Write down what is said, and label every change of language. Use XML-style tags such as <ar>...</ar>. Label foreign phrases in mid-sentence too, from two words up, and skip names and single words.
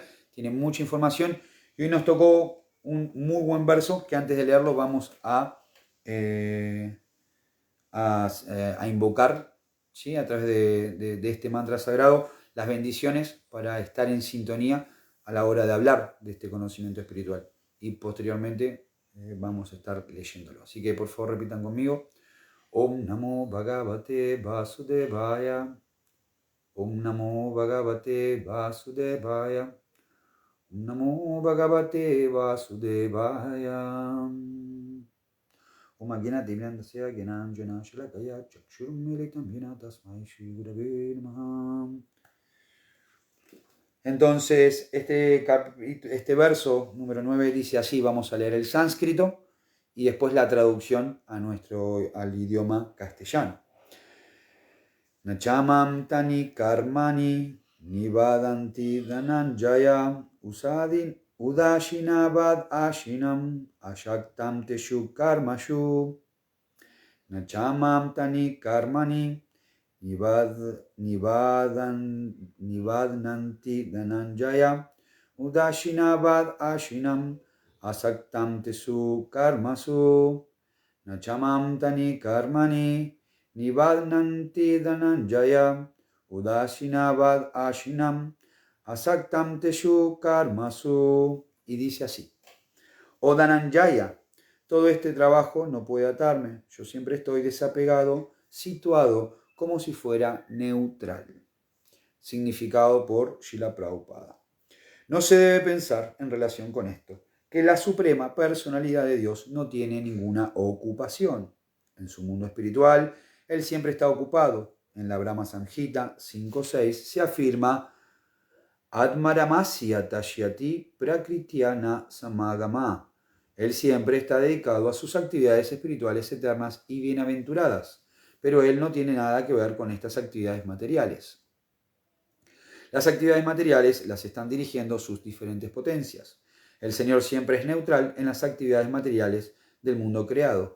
<es>Tiene mucha información y hoy nos tocó un muy buen verso que antes de leerlo vamos a invocar, ¿sí?, a través de este mantra sagrado, las bendiciones para estar en sintonía a la hora de hablar de este conocimiento espiritual. Y posteriormente vamos a estar leyéndolo. Así que por favor repitan conmigo.</es> <sa>Om Namo Bhagavate Vasudevaya. Om Namo Bhagavate Vasudevaya. Om Namo Bhagavate Vasudevaya. Om Agnati Vyandasya Gyananjana Shalakaya Chakshurmilitam Hina Tasmai Shri Gurave Namaha.</sa> <es>Entonces, este verso número 9 dice así, vamos a leer el sánscrito y después la traducción al idioma castellano.</es> <sa>Nachamam tani karmani nivadanti dhananjaya udashinavad ashinam ashaktam teshu karmashu. Nachamam tani karmani nivadnanti dhananjaya udashinavad ashinam asaktam tesu karmasu. Nachamam tani karmani nivadnanti dhananjaya udashinavad ashinam asaktam tesu karmasu.</sa> <es>Y dice así: Oh Dhananjaya, todo este trabajo no puede atarme, yo siempre estoy desapegado, situado como si fuera neutral. Significado por Srila Prabhupada. No se debe pensar en relación con esto que la suprema personalidad de Dios no tiene ninguna ocupación. En su mundo espiritual, Él siempre está ocupado. En la Brahma Samhita 5.6 se afirma</es> <sa>Atmaramasya tashyati prakrityana samagama.</sa> <es>Él siempre está dedicado a sus actividades espirituales eternas y bienaventuradas, pero él no tiene nada que ver con estas actividades materiales. Las actividades materiales las están dirigiendo sus diferentes potencias. El Señor siempre es neutral en las actividades materiales del mundo creado.</es>